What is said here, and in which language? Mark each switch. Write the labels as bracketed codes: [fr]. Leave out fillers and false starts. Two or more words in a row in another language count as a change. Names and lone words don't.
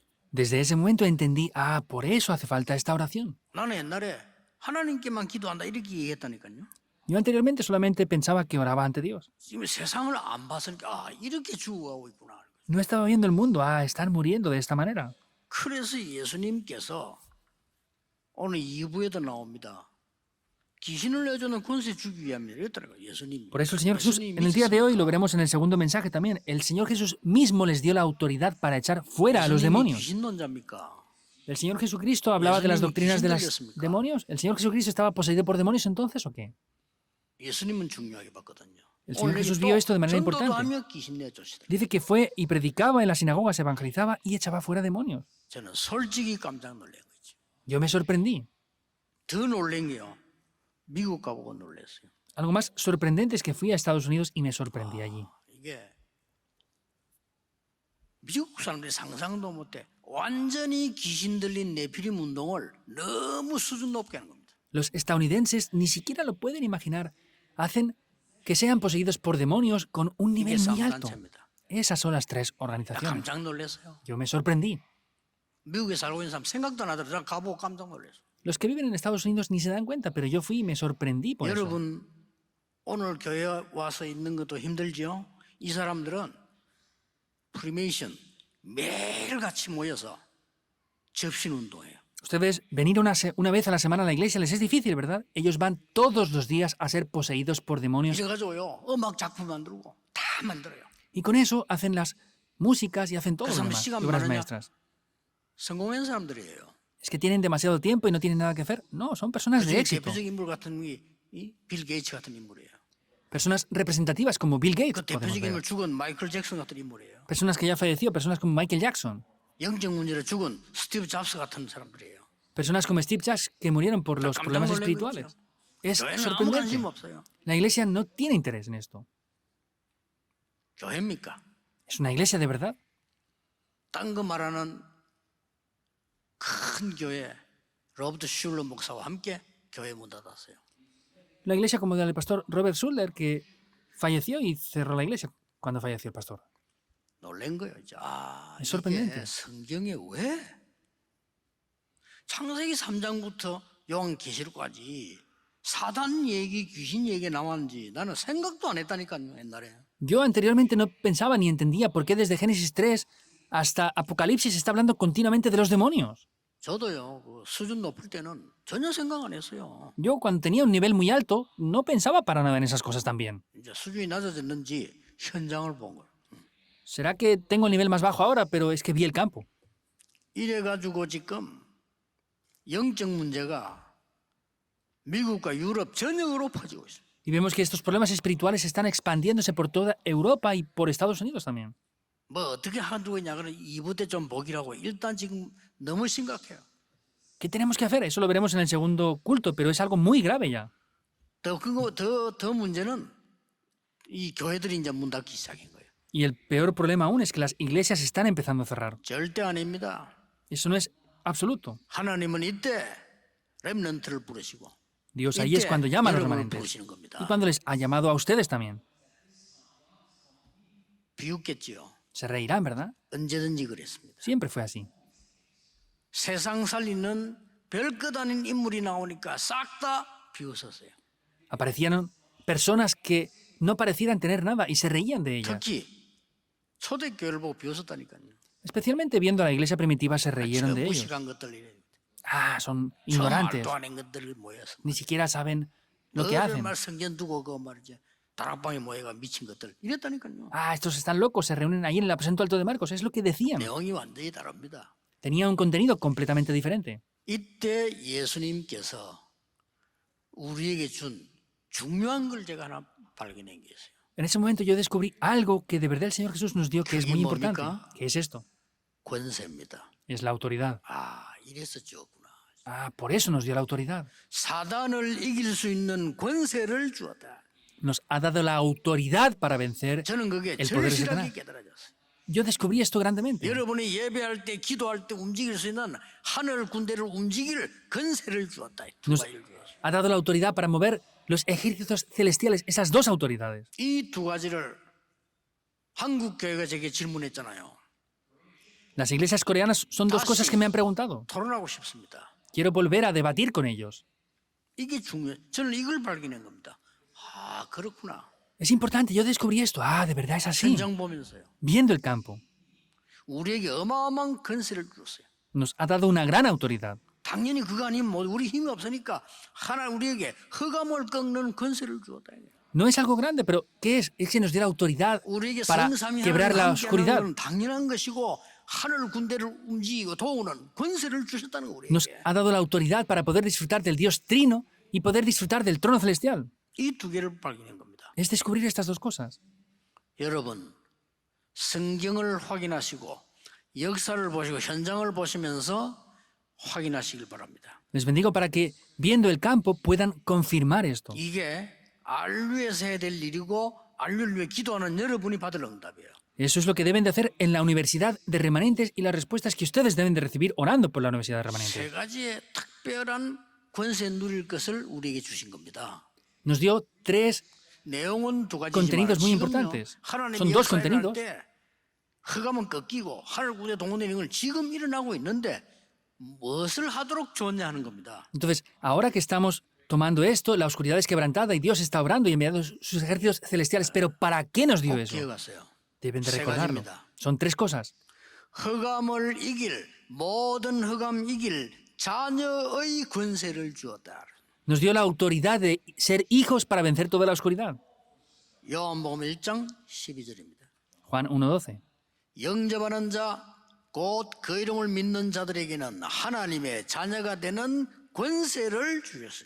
[es] Desde ese momento entendí, por eso hace falta esta oración. [ko] 나는 옛날에 하나님께만 기도한다 이렇게 얘기했다니까요. [es] Yo anteriormente solamente pensaba que oraba ante Dios. [ko] 지금 세상을 안 봤으니까 이렇게 죽어가고 있구나. [es] No estaba viendo el mundo, están muriendo de esta manera. [ko] 그래서 예수님께서 오늘 2부에도 나옵니다. 귀신을 내주는 권세 주기 위함이라 했더라고요. 예수님. [es] Por eso el Señor Jesús, en el día de hoy, lo veremos en el segundo mensaje también, el Señor Jesús mismo les dio la autoridad para echar fuera a los demonios. [ko] 귀신론자입니까? [es] ¿El Señor Jesucristo hablaba de las doctrinas de los demonios? ¿El Señor Jesucristo estaba poseído por demonios entonces o qué? [ko] 예수님은 중요하게 봤거든요. [es] El Señor Jesús vio esto de manera importante. Dice que fue y predicaba en las sinagogas, evangelizaba y echaba fuera demonios. [ko] 저는 솔직히 깜짝 놀란 거죠. [es] Yo me sorprendí. [ko] 더 놀란 게요. 미국 가보고 놀랐어요. [es] Algo más sorprendente es que fui a Estados Unidos y me sorprendí allí. [ko] 이게 미국 사람들이 상상도 못해. 완전히 귀신 들린 네피림 운동을 너무 수준 높게 하는 겁니다. [es] Los estadounidenses ni siquiera lo pueden imaginar. Hacen que sean poseídos por demonios con un nivel muy alto. Esas son las tres organizaciones. [ko] 깜짝 놀랐어요. [es] Yo me sorprendí. [ko] 미국에 살고 있는 사람 생각도 안 하더라고요. 가보고 깜짝 놀랐어요. [es] Los que viven en Estados Unidos ni se dan cuenta, pero yo fui y me sorprendí por eso. [ko] 여러분 오늘 교회 와서 있는 것도 힘들지요. 이 사람들은 프리메이션 매일같이 모여서 접신 운동해요. [es] Ustedes venir una vez a la semana a la iglesia les es difícil, ¿verdad? Ellos van todos los días a ser poseídos por demonios. [ko] 이래가지고요 음악 작품 만들고 다 만들어요. [es] Y con eso hacen las músicas y hacen todo lo demás, [ko] 시간 [es] obras [ko] 많으냐? [es] maestras. [ko] 성공한 사람들이에요. [es] ¿Es que tienen demasiado tiempo y no tienen nada que hacer? No, son personas de [ko] 그중에 [es] éxito. [ko] 대표적인 인물 같은 이빌 게이츠 같은 인물이에요. [es] Personas representativas como Bill Gates, [ko] 그 [es] podemos [ko] 대표적인 [es] ver. [ko] 인물 죽은 마이클 잭슨 같은 인물이에요. [es] Personas que ya falleció, personas como Michael Jackson. [ko] 영적 문제로 죽은 스티브 잡스 같은 사람들이에요. [es] Personas como Steve Jobs que murieron por los [ko] 깜짝 [es] problemas [ko] 놀란 [es] espirituales. [ko] 거죠. [es] Es [ko] 교회는 아무 [es] sorprendente. [ko] 관심 없어요. [es] La iglesia no tiene interés en esto. [ko] 교회입니까? [es] ¿Es una iglesia de verdad? [ko] 딴 거 말하는 큰 교회 로버트 슐러 목사와 함께 교회 문 닫았어요. [es] La iglesia como la del pastor Robert Schuller que falleció y cerró la iglesia cuando falleció el pastor. [ko] 놀란 거예요. [es] Es sorprendente. [ko] 이게 성경에 왜 창세기 3장부터 요한계시록까지 사단 얘기, 귀신 얘기 나왔는지 나는 생각도 안 했다니까요, 옛날에. [es] Yo anteriormente no pensaba ni entendía por qué desde Génesis 3 hasta Apocalipsis se está hablando continuamente de los demonios. [ko] 저도요, 그 수준 높을 때는 전혀 생각 안 했어요. [es] Yo cuando tenía un nivel muy alto no pensaba para nada en esas cosas también. [ko] 이제 수준이 낮아졌는지 현장을 본 거예요. [es] ¿Será que tengo el nivel más bajo ahora? Pero es que vi el campo. [ko] 이래가지고 지금 영적 문제가 미국과 유럽 전역으로 퍼지고 있어요. [es] Y vemos que estos problemas espirituales están expandiéndose por toda Europa y por Estados Unidos también. [ko] 뭐 어떻게 하두고 있냐 그러면 2부 때 좀 보기라고. 일단 지금 너무 심각해요. [es] ¿Qué tenemos que hacer? Eso lo veremos en el segundo culto, pero es algo muy grave ya. [ko] 더 문제는 이 교회들이 이제 문 닫기 시작한 거예요. [es] Y el peor problema aún es que las iglesias están empezando a cerrar. [ko] 절대 아닙니다. [es] Eso no es absoluto. [ko] 하나님은 이때 렘넌트를 부르시고 [es] Dios ahí es cuando llama a los remanentes. [ko] 부르시는 겁니다. [es] Y cuando les ha llamado a ustedes también. [ko] 비웃겠지요. [es] Se reirán, ¿verdad? [ko] 언제든지 그랬습니다. [es] Siempre fue así. [ko] 세상 살리는 별것 아닌 인물이 나오니까 싹 다 비웃었어요. [es] Aparecieron personas que no parecieran tener nada y se reían de ellas. [ko] 특히 초대교회를 보고 비웃었다니까요. [es] Especialmente viendo a la iglesia primitiva se reyeron de ellos. [ko] 무식한 것들 이래. [es] Ah, son [ko] 저 [es] ignorantes. [ko] 말도 안 하는 것들을 모여서 [es] Ni siquiera saben lo que hacen. [ko] 말 성경 두고 그 말이지 다락방에 모여가 미친 것들 이랬다니까요. [es] Ah, estos están locos, se reúnen ahí en el aposento alto de Marcos. Es lo que decían. [ko] 내용이 완전히 다릅니다. [es] Tenía un contenido completamente diferente. [ko] 이때 예수님께서 우리에게 준 중요한 걸 제가 하나 발견한 게 있어요. [es] En ese momento yo descubrí algo que de verdad el Señor Jesús nos dio que es muy importante. ¿Qué es esto? [ko] 권세입니다. [es] Es la autoridad. [ko] 아, 이래서 주었구나. [es] Ah, por eso nos dio la autoridad. [ko] 사단을 이길 수 있는 권세를 주었다. [es] Nos ha dado la autoridad para vencer [ko] 저는 그게 [es] el poder de [ko] 절실하게 [es] Satanás. [ko] 깨달아졌어요. [es] Yo descubrí esto grandemente. [ko] 여러분이 예배할 때, 기도할 때 움직일 수 있는 하늘 군대를 움직일 권세를 주었다. 두 [es] Nos [ko] 가지를 주었어요. [es] ha dado la autoridad para mover los ejércitos celestiales, esas dos autoridades. [ko] 이 두 가지를 한국 교회가 제게 질문했잖아요. [es] Las iglesias coreanas son dos cosas que me han preguntado. [ko] 토론하고 싶습니다. [es] Quiero volver a debatir con ellos. [ko] 이게 중요해. 저는 이걸 발견한 겁니다. 아, 그렇구나. [es] Es importante, yo descubrí esto. Ah, de verdad es así. [ko] 현장 보면서요. [es] Viendo el campo, [ko] 우리에게 어마어마한 권세를 줬어요. [es] nos ha dado una gran autoridad. [ko] 당연히 그거 아니면 뭐 우리 힘이 없으니까 하나 우리에게 흑암을 꺾는 권세를 주었다. [es] No es algo grande, pero ¿qué es? Es que nos dio la autoridad [ko] 우리에게 [es] para [ko] 성삼위 [es] quebrar la [ko] 하나님과 [es] oscuridad. [ko] 함께하는 건 당연한 것이고 하늘 군대를 움직이고 도우는 권세를 주셨다는 거 [es] Nos [ko] 우리에게. [es] ha dado la autoridad para poder disfrutar del Dios Trino y poder disfrutar del trono celestial. [ko] 이 두 개를 발견한 겁니다. [es] Es descubrir estas dos cosas. [ko] 여러분 성경을 확인하시고 역사를 보시고 현장을 보시면서 확인하시길 바랍니다. [es] Les bendigo para que, viendo el campo, puedan confirmar esto. [ko] 이게 안류에서 해야 될 일이고 안류를 위해 기도하는 여러분이 받을 응답이에요. [es] Eso es lo que deben de hacer en la Universidad de Remanentes y las respuestas que ustedes deben de recibir orando por la Universidad de [ko] 세 [es] Remanentes. [ko] 가지의 특별한 권세 누릴 것을 우리에게 주신 겁니다. [es] Nos dio tres [ko] 내용은 두 가지지만 [es] contenidos muy [ko] 지금요, [es] importantes. [ko] 하나님이 [es] Son dos [ko] 역사를 할 [es] contenidos. [ko] 때 흑암은 꺾이고 하늘 군대 동원되는 걸 지금 일어나고 있는데 무엇을 하도록 좋냐 하는 겁니다. [es] Entonces, ahora que estamos tomando esto, la oscuridad es quebrantada y Dios está obrando y enviando sus ejércitos celestiales. Pero ¿para qué nos dio [ko] 꼭 [es] eso? [ko] 기억하세요. [es] Deben de [ko] 세 [es] recordarlo. [ko] 가지입니다. [es] Son tres cosas. [ko] 흑암을 이길 모든 흑암 이길 자녀의 권세를 주었다. [es] Nos dio la autoridad de ser hijos para vencer toda la oscuridad. [ko] 요한복음 1장 12절입니다. [es] Juan 1:12. [ko] 영접하는 자 곧 그 이름을 믿는 자들에게는 하나님의 자녀가 되는 권세를 주셨으니.